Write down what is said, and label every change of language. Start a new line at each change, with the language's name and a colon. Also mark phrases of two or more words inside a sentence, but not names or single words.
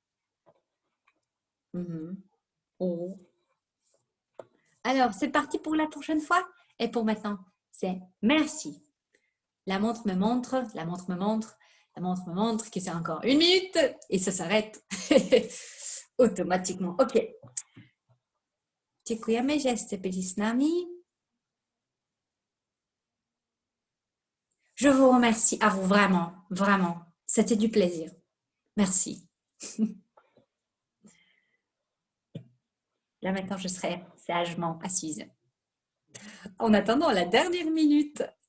French: Oh. Alors, c'est parti pour la prochaine fois. Et pour maintenant, c'est merci. La montre me montre que c'est encore 1 minute et ça s'arrête automatiquement. OK.
Polish: Dziękujemy, że byli z nami.
French: Je vous remercie à vous vraiment, vraiment. C'était du plaisir. Merci. Là maintenant, je serai sagement assise. En attendant la dernière minute.